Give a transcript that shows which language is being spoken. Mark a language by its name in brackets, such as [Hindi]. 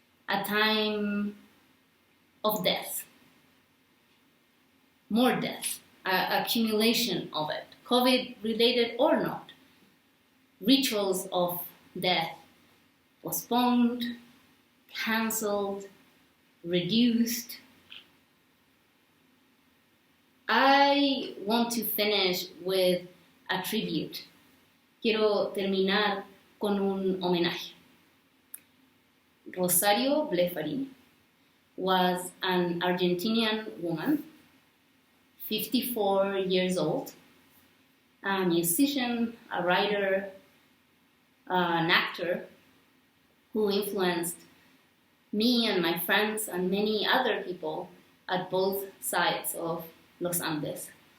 [English] a time of death, more death, accumulation of it, COVID related or not. Rituals of death postponed, cancelled, reduced. I want to finish with a tribute. [Spanish] Quiero terminar con un homenaje. [English] Rosario Blefari was an Argentinian woman, 54 years old, a musician, a writer, an actor who influenced me and my friends and many other people at both sides of Los Andes.